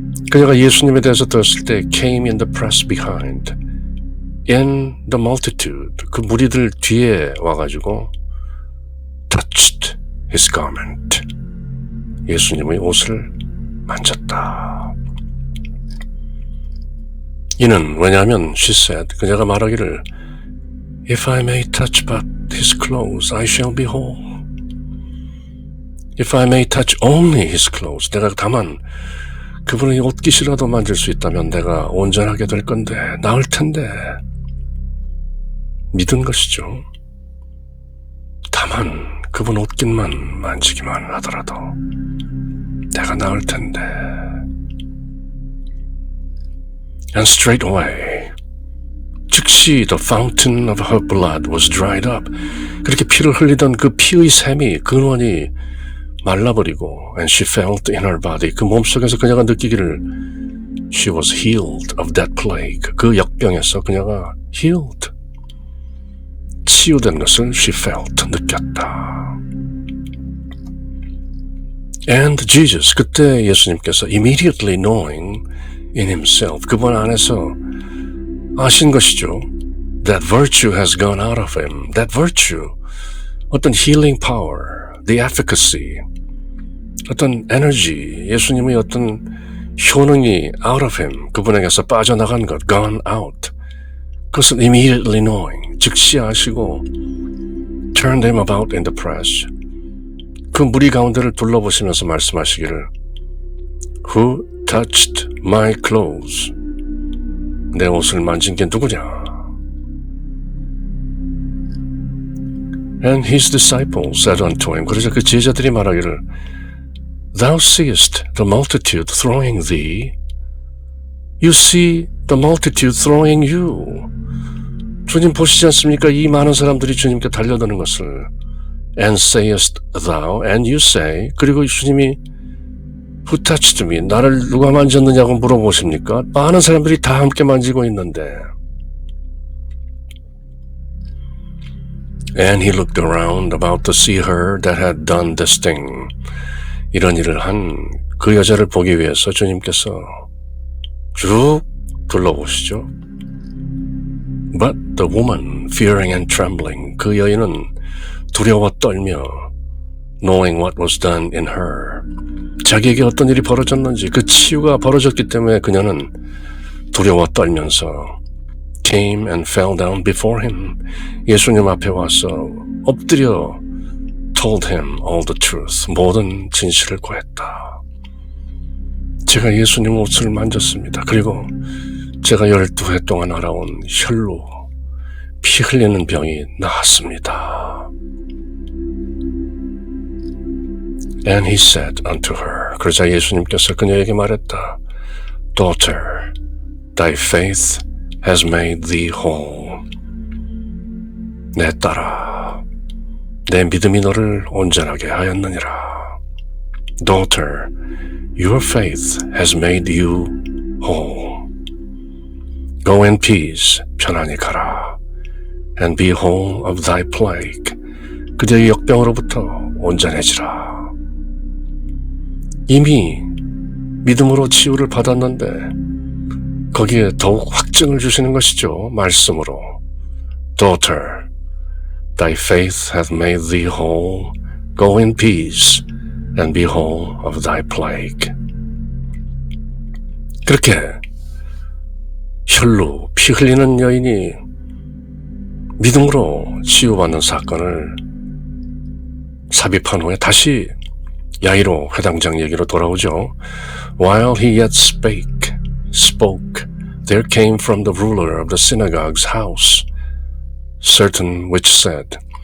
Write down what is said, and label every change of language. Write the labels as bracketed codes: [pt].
[ko] 그녀가 예수님에 대해서 들었을 때 [en] came in the press behind, in the multitude, [ko] 그 무리들 뒤에 와가지고 [en] touched his garment, [ko] 예수님의 옷을 만졌다. 이는 왜냐하면 [en] she said, [ko] 그녀가 말하기를 [en] If I may touch but his clothes, I shall be whole. If I may touch only his clothes, [ko] 내가 다만 그분의 옷깃이라도 만질 수 있다면 내가 온전하게 될 건데, 나을 텐데. 믿은 것이죠. 다만 그분 옷깃만 만지기만 하더라도 내가 나을 텐데. [en] And straightway, 즉시 the fountain of her blood was dried up. [ko] 그렇게 피를 흘리던 그 피의 샘이, 근원이 말라버리고 [en] and she felt in her body, [ko] 그 몸속에서 그녀가 느끼기를 [en] she was healed of that plague, [ko] 그 역병에서 그녀가 healed, 치유된 것을 [en] she felt, [ko] 느꼈다. [en] And Jesus, [ko] 그때 예수님께서 [en] immediately knowing in himself, [ko] 그분 안에서 아신 것이죠. [en] That virtue has gone out of him. That virtue, 어떤 healing power, the efficacy, [ko] 어떤 에너지, 예수님의 어떤 효능이 [en] out of him, [ko] 그분에게서 빠져나간 것, [en] gone out. [ko] 그것은 [en] immediately knowing, [ko] 즉시 아시고 [en] turned him about in the press. [ko] 그 무리 가운데를 둘러보시면서 말씀하시기를 [en] Who touched my clothes? [ko] 내 옷을 만진 게 누구냐? [en] And his disciples said unto him, [ko] 그러자 그 제자들이 말하기를 [en] Thou seest the multitude throwing thee. You see the multitude throwing you. [ko] 주님 보시지 않습니까? 이 많은 사람들이 주님께 달려드는 것을. [en] And sayest thou, and you say, [ko] 그리고 주님이 [en] Who touched me? [ko] 나를 누가 만졌느냐고 물어보십니까? 많은 사람들이 다 함께 만지고 있는데. [en] And he looked around about to see her that had done this thing. [ko] 이런 일을 한 그 여자를 보기 위해서 주님께서 쭉 둘러보시죠. [en] But the woman, fearing and trembling, [ko] 그 여인은 두려워 떨며 [en] knowing what was done in her, [ko] 자기에게 어떤 일이 벌어졌는지, 그 치유가 벌어졌기 때문에 그녀는 두려워 떨면서 [en] came and fell down before him, [ko] 예수님 앞에 와서 엎드려 [en] told him all the truth, [ko] 모든 진실을 고했다. 제가 예수님 옷을 만졌습니다. 그리고 제가 12해 동안 알아온 혈루, 피 흘리는 병이 나았습니다. [en] And he said unto her, [ko] 그러자 예수님께서 그녀에게 말했다. [en] Daughter, thy faith has made thee whole. [ko] 내 딸아, 내 믿음이 너를 온전하게 하였느니라. [en] Daughter, your faith has made you whole. Go in peace, [ko] 편안히 가라. [en] And be whole of thy plague. [ko] 그대의 역병으로부터 온전해지라. 이미 믿음으로 치유를 받았는데 거기에 더욱 확증을 주시는 것이죠. [en] 말씀으로. Daughter, thy faith hath made thee whole. Go in peace and be whole of thy plague. [ko] 그렇게 혈로 피 흘리는 여인이 믿음으로 치유받는 사건을 삽입한 후에 다시 야이로 회당장 얘기로 돌아오죠. [en] While he yet spoke, there came from the ruler of the synagogue's house certain which said.